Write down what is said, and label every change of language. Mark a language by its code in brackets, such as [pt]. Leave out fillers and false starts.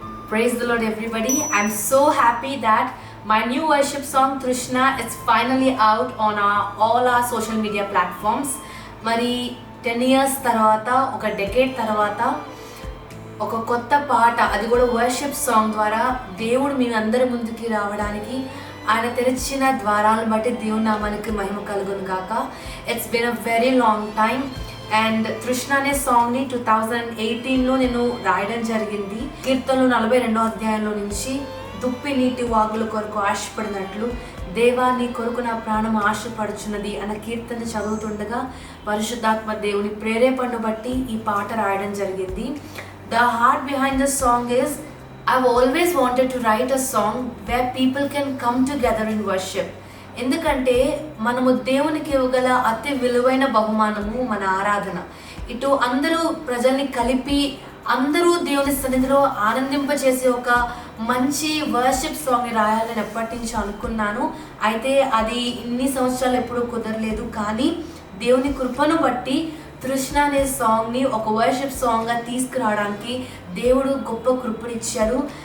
[en] Praise the Lord, everybody. I'm so happy that my new worship song Trishna is finally out on all our social media platforms. [te] మరి 10 years తర్వాత ఒక decade తర్వాత ఒక కొత్త పాట, అది కూడా వర్షిప్ సాంగ్ ద్వారా దేవుడు మీ అందరి ముందుకి రావడానికి ఆయన తెరిచిన ద్వారాలను బట్టి దేవుని నామానికి మహిమ కలుగును గాక. [en] It's been a very long time. [te] And తృష్ణ అనే సాంగ్ని 2018లో నేను రాయడం జరిగింది. కీర్తనలు 42వ అధ్యాయంలో నుంచి దుప్పి నీటి వాగుల కొరకు ఆశపడినట్లు దేవా నీ కొరకు నా ప్రాణం ఆశపడుచున్నది అన్న కీర్తన చదువుతుండగా పరిశుద్ధాత్మ దేవుని ప్రేరేపణను బట్టి ఈ పాట రాయడం జరిగింది. [en] The heart behind the song is I've always wanted to write a song where people can come together in worship. [te] ఎందుకంటే మనము దేవునికి ఇవ్వగల అతి విలువైన బహుమానము మన ఆరాధన. ఇటు అందరూ ప్రజల్ని కలిపి అందరూ దేవుని సన్నిధిలో ఆనందింపచేసే ఒక మంచి వర్షిప్ సాంగ్ రాయాలని ఎప్పటి నుంచి అనుకున్నాను. అయితే అది ఇన్ని సంవత్సరాలు ఎప్పుడూ కుదరలేదు. కానీ దేవుని కృపను బట్టి తృష్ణ అనే సాంగ్ని ఒక వర్షిప్ సాంగ్గా తీసుకురావడానికి దేవుడు గొప్ప కృపనిచ్చారు.